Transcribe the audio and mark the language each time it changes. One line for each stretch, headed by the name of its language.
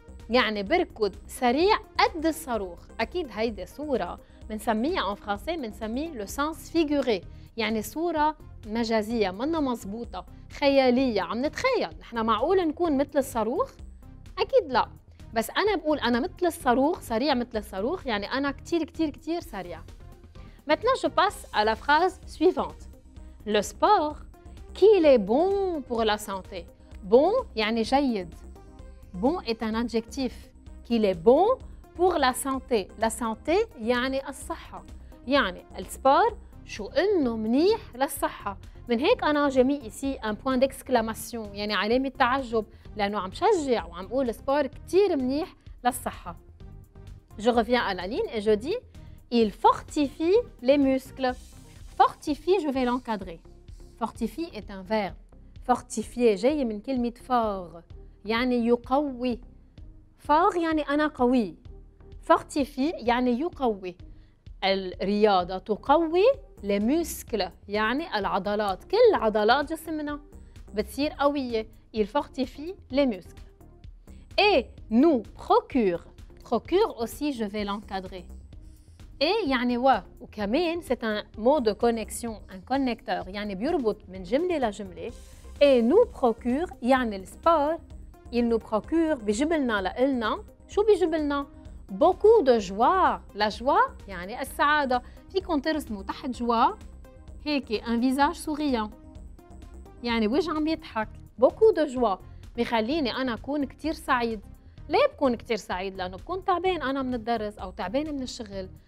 Arabic: يعني بركض سريع قد الصاروخ. أكيد هيدي صورة بنسميها
French: en français
Arabic: بنسميه
French: le sens figuré.
Arabic: يعني صورة مجازية منا مزبوطة خيالية. عم نتخيل نحن معقول نكون مثل الصاروخ؟ أكيد لا. بس أنا بقول أنا مثل الصاروخ سريع مثل الصاروخ يعني أنا كتير كتير كتير سريع.
French: Maintenant je passe à la phrase suivante. Le sport qu'il est bon pour la santé.
Arabic: Bon يعني جيد.
French: Bon est un adjectif. Qu'il est bon pour la santé. La santé
Arabic: يعني الصحة. يعني السبور شو إنه منيح للصحة. من هيك أنا جميع
French: ici un point d'exclamation
Arabic: يعني علامة تعجب لأنه عم شجع وعم بقول السبور كتير منيح للصحة.
French: Je reviens à la ligne et je dis il fortifie les muscles. Fortifie, je vais l'encadrer. Fortifie est un verbe.
Arabic: Fortifier جاي من كلمة fort يعني يقوي. fort يعني أنا قوي. fortifie يعني يقوي. الرياضة تقوي
French: les muscles
Arabic: يعني العضلات. كل عضلات جسمنا بتصير قوية.
French: Il fortifie les muscles. Et nous procure. Procure aussi, je vais l'encadrer. Et
Arabic: يعني وكمان
French: c'est un mot de connexion, un connecteur.
Arabic: يعني بيربط من جملة لجملة. Et nous procure يعني السبور
French: il nous procure
Arabic: بيجيب لنا لإلنا. شو بيجيب لنا؟
French: beaucoup de joie. La joie
Arabic: يعني السعادة. فيكم ترسموا تحت joie هيك
French: un visage souriant
Arabic: يعني وجه عم يضحك.
French: beaucoup de joie
Arabic: بيخليني أنا أكون كتير سعيد. ليه بكون كتير سعيد؟ لأنه بكون تعبان أنا من الدرس أو تعبان من الشغل.